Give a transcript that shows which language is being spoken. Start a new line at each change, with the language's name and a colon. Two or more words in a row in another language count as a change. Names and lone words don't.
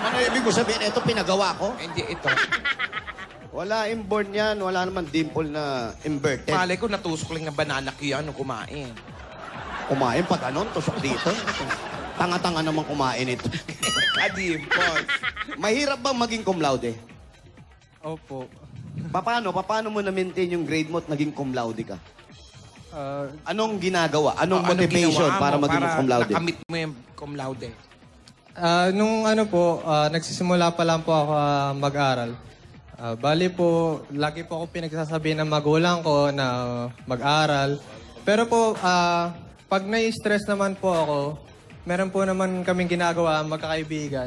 Filipino: Ano ibig ko sabihin? Ito pinagawa ko? Hindi, ito. Wala inborn yan. Wala naman dimple na inverted. Malay ko, natusok lang ng banana Q yan nung kumain. Kumain pa ganon. Tusok dito. Tanga-tanga naman kumain ito. Ka-dimples. Mahirap bang maging
Latin: cum laude?
Filipino: Opo. Paano mo na-maintain yung grade mo at naging
Latin: cum laude
Filipino: ka? Anong ginagawa? Anong Ano motivation ginawa mo para maging
Latin: cum laude?
Filipino: nakamit mo yung
Latin: cum laude?
Filipino: Nung nagsisimula pa lang po ako mag-aral. Bali po, lagi po ako pinagsasabi ng magulang ko na mag-aral. Pero po, pag nai-stress naman po ako, meron po naman kaming ginagawa, magkakaibigan.